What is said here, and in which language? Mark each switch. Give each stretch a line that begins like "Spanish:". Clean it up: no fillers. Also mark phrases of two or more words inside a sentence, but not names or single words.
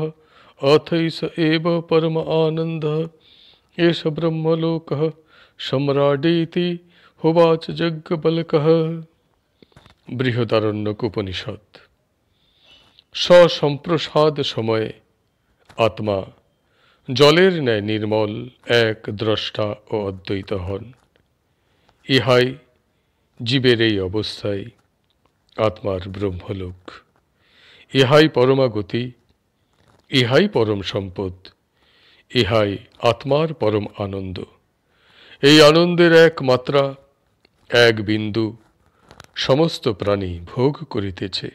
Sanskrit: अथैष एव परम आनन्दः एष ब्रह्मलोकः सम्राडीति होवाच यज्ञवल्क्यः। बृहदारण्यक उपनिषद।
Bangla: সসম্প্রসাদ সময়ে আত্মা জলের ন্যায় নির্মল এক দ্রষ্টা ও অদ্বৈত হন। ইহাই জীবের এই অবস্থায় আত্মার ব্রহ্মলোক। ইহাই পরমাগতি, ইহাই পরম সম্পদ, ইহাই আত্মার পরম আনন্দ। এই আনন্দের এক মাত্রা, এক বিন্দু সমস্ত প্রাণী ভোগ করিতেছে।